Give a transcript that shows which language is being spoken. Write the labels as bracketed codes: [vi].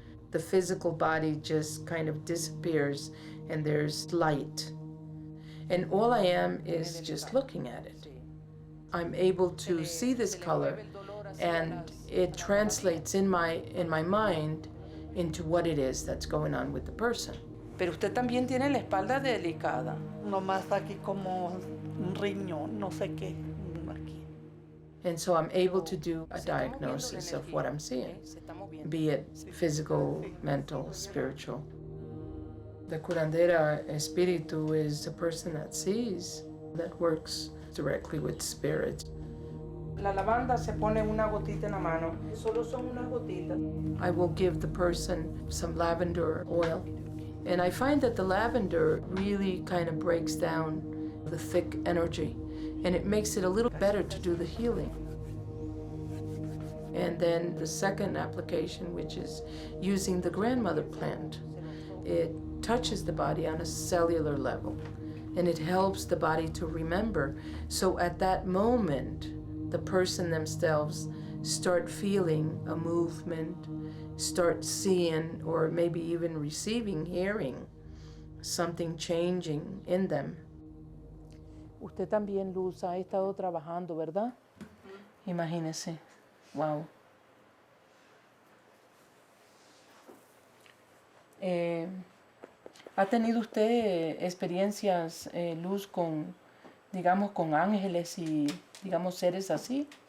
[en] The physical body just kind of disappears and there's light. And all I am is just looking at it. I'm able to see this color, and it translates in my mind into what it is that's going on with the person. [es] Pero usted también tiene la espalda delicada. Nomás aquí como un riñón, no sé qué, aquí. [en] And so I'm able to do a diagnosis of what I'm seeing, be it physical, mental, spiritual. The curandera espíritu is a person that sees, that works directly with spirits. [es] La lavanda se pone una gotita en la mano. Solo son unas gotitas. [en] I will give the person some lavender oil. And I find that the lavender really kind of breaks down the thick energy, and it makes it a little better to do the healing. And then the second application, which is using the grandmother plant, it touches the body on a cellular level, and it helps the body to remember. So at that moment, the person themselves start feeling a movement, start seeing, or maybe even receiving, hearing something changing in them. [es] Usted también, Luz, ha estado trabajando, ¿verdad? Imagínese. Wow. ¿Ha tenido usted experiencias, Luz, con, digamos, con ángeles y, digamos, seres así?